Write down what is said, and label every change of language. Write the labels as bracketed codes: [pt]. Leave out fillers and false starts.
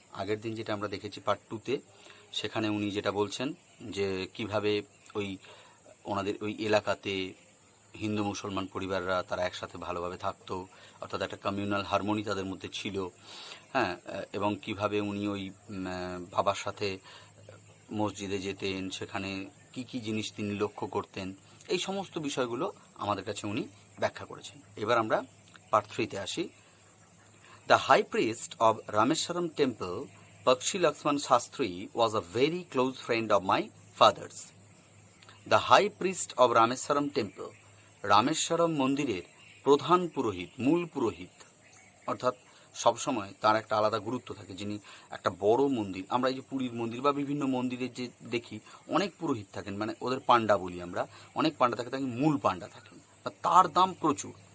[bn] আগের দিন যেটা আমরা দেখেছি পার্ট 2-তে, সেখানে উনি যেটা বলছেন যে কিভাবে ওনাদের ওই এলাকাতে হিন্দু মুসলমান পরিবাররা তারা একসাথে ভালোভাবে থাকতো, অর্থাৎ একটা কমিউনাল হারমোনি তাদের মধ্যে ছিল। হ্যাঁ, এবং কিভাবে উনি ওই বাবার সাথে মসজিদে যেতেন, সেখানে কি কি জিনিস তিনি লক্ষ্য করতেন, এই সমস্ত বিষয়গুলো আমাদের কাছে উনি ব্যাখ্যা করেছেন। এবার আমরা পার্ট 3-তে আসি। [en] The high priest of Rameswaram temple, Pakshi Laxman Shastri, was a very close friend of my father's. The high priest of Rameswaram temple, [bn] Rameswaram মন্দিরের প্রধান পুরোহিত, মূল পুরোহিত, অর্থাৎ সবসময় তার একটা আলাদা গুরুত্ব থাকে। যিনি একটা বড় মন্দির, আমরা এই যে পুরীর মন্দির বা বিভিন্ন মন্দিরের যে দেখি অনেক পুরোহিত থাকেন, মানে ওদের পাণ্ডা বলি আমরা, অনেক পাণ্ডা থাকে, তাকে মূল পাণ্ডা থাকেন, তার দাম প্রচুর।